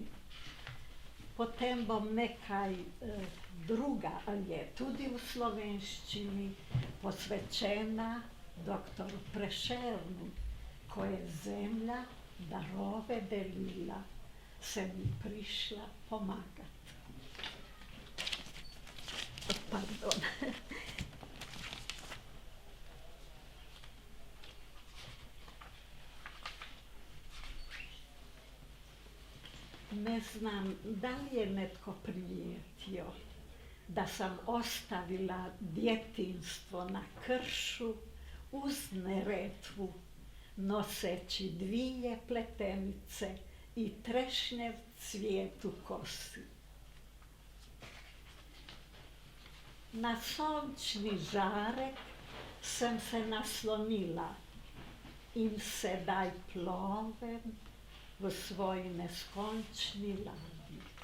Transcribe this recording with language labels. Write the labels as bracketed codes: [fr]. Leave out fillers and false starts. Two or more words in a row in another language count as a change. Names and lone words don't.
[sl] Potem bom nekaj druga, ali je tudi v slovenščini, posvečena doktoru Prešernu, ko je zemlja darove delila, se mi prišla pomagati. Pardon. [hr] Ne znam, da li je netko primijetio da sam ostavila djetinjstvo na kršu uz Neretvu, noseći 2 pletenice i trešnjev cvijet u kosi. [sl] Na sončni žarek sem se naslonila in sedaj plovem v svoj neskončni ladji.